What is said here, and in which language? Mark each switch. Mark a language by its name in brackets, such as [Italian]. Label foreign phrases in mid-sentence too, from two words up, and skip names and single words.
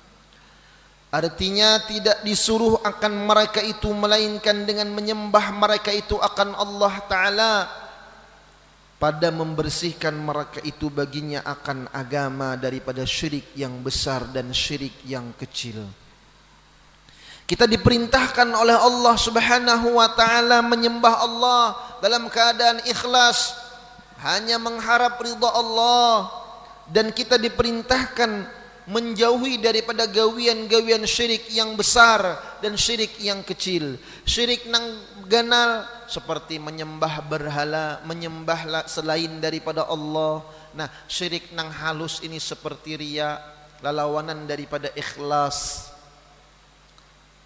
[Malay] Artinya tidak disuruh akan mereka itu melainkan dengan menyembah mereka itu akan Allah Ta'ala, pada membersihkan mereka itu baginya akan agama daripada syirik yang besar dan syirik yang kecil. [Indonesian] Kita diperintahkan oleh [Arabic] Allah Subhanahu wa Ta'ala [Indonesian] menyembah Allah dalam keadaan ikhlas, hanya mengharap ridha Allah, dan kita diperintahkan menjauhi daripada gawian-gawian syirik yang besar dan syirik yang kecil. [Banjar] Syirik nang ganal seperti menyembah berhala, menyembah selain daripada Allah. Nah, syirik nang halus ini seperti riya, lalawanan daripada ikhlas.